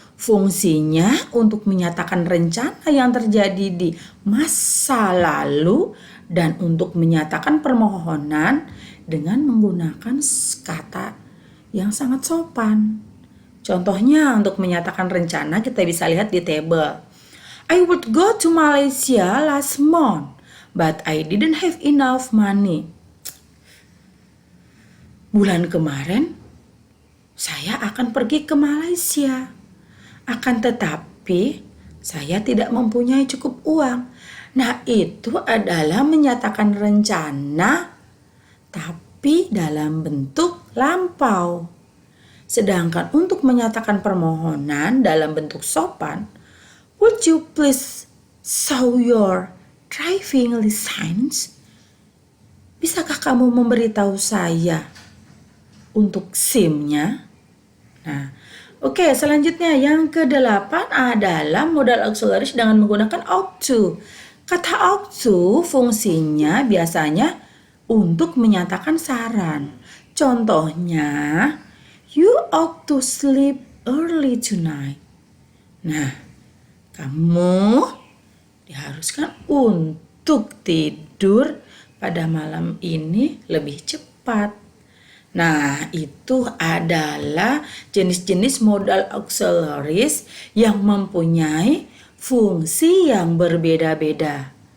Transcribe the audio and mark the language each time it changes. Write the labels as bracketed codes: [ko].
[id] Fungsinya untuk menyatakan rencana yang terjadi di masa lalu dan untuk menyatakan permohonan dengan menggunakan kata yang sangat sopan. Contohnya untuk menyatakan rencana kita bisa lihat di table. [en] I would go to Malaysia last month, but I didn't have enough money. [id] Bulan kemarin, saya akan pergi ke Malaysia. Akan tetapi, saya tidak mempunyai cukup uang. Nah, itu adalah menyatakan rencana, tapi dalam bentuk lampau. Sedangkan untuk menyatakan permohonan dalam bentuk sopan, [en] would you please show your driving license? [id] Bisakah kamu memberitahu saya untuk SIM-nya? Nah, oke, selanjutnya yang ke-8 adalah modal auxiliaries dengan menggunakan ought to. Kata ought to fungsinya biasanya untuk menyatakan saran. [en] Contohnya, you ought to sleep early tonight. [id] Nah, kamu diharuskan untuk tidur pada malam ini lebih cepat. Nah, itu adalah jenis-jenis modal auxiliaries yang mempunyai fungsi yang berbeda-beda.